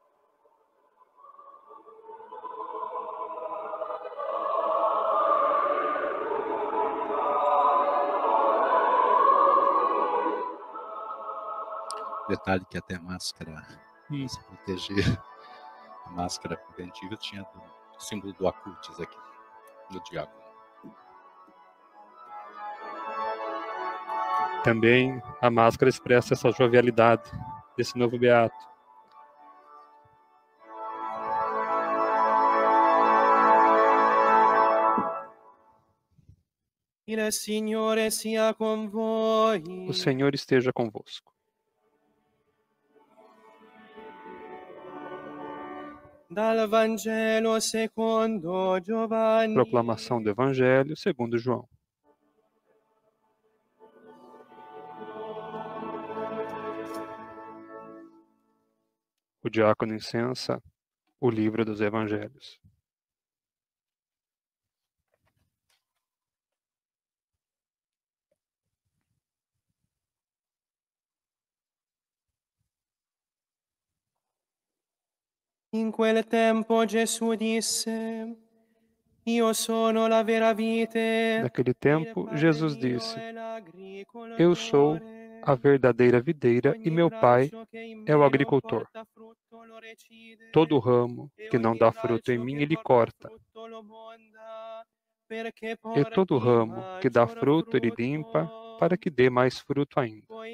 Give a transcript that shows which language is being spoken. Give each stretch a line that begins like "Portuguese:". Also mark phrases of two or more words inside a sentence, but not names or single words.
Portuguese: Detalhe que até a máscara se proteger, a máscara preventiva tinha o símbolo do acutis aqui, do diácono. Também a máscara expressa essa jovialidade desse novo beato.
Italian: Il Signore sia con voi.
Portuguese: O Senhor esteja convosco.
Italian: Dal Vangelo secondo Giovanni.
Portuguese: Proclamação do Evangelho segundo João. O diácono incensa o livro dos Evangelhos.
Italian: In quel tempo Gesù disse: Io sono la vera vite.
Portuguese: Naquele tempo, Jesus disse: Eu sou a verdadeira videira e meu Pai é o agricultor. Todo ramo que não dá fruto em mim, ele corta. E todo ramo que dá fruto, ele limpa, para que dê mais fruto ainda.